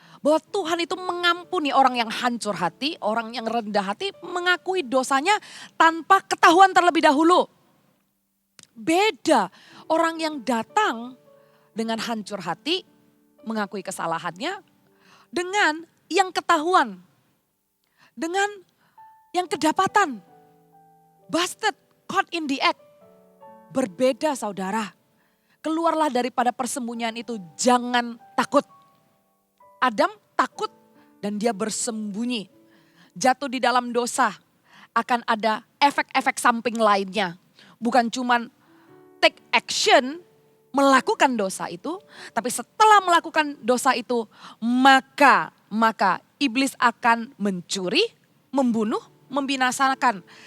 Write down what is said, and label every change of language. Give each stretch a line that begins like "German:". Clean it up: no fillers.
Indonesian: Bahwa Tuhan itu mengampuni orang yang hancur hati, orang yang rendah hati, mengakui dosanya tanpa ketahuan terlebih dahulu. Beda orang yang datang dengan hancur hati, mengakui kesalahannya, dengan yang ketahuan, dengan yang kedapatan.
English: Busted, caught in the act.
Indonesian: Berbeda saudara. Keluarlah daripada persembunyian itu, jangan takut. Adam takut dan dia bersembunyi. Jatuh di dalam dosa akan ada efek-efek samping lainnya. Bukan cuman
English: take action
Indonesian: melakukan dosa itu, tapi setelah melakukan dosa itu maka iblis akan mencuri, membunuh, membinasakan.